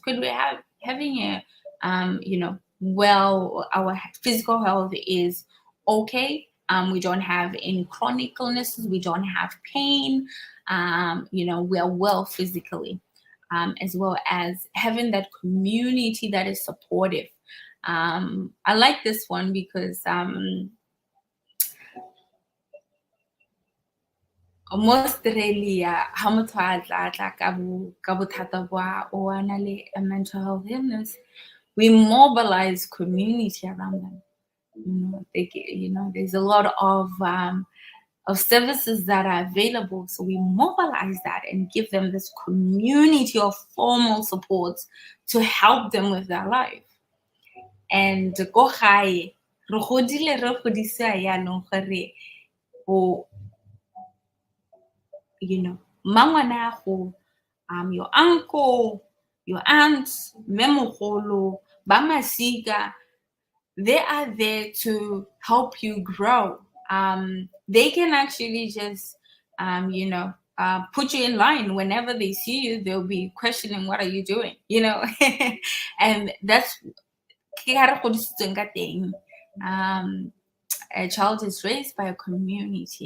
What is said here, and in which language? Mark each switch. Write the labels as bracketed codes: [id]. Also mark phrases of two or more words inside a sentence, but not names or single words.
[en] Could we have having a well, our physical health is okay. We don't have any chronic illnesses. We don't have pain. We are well physically, as well as having that community that is supportive. I like this one because [tn] mo Australia, ha motho a tla ka bothata o a na le a [en] mental health illness, we mobilize community around them. There's a lot of services that are available. So we mobilize that and give them this community of formal support to help them with their life. [tn] And go gae, re godile re godisiwa yaanong gore mangwana go [en] your uncle, your aunt, [tn] memogolo, ba masika, [en] they are there to help you grow. They can actually just, put you in line. Whenever they see you, they'll be questioning, what are you doing? And that's a child is raised by a community.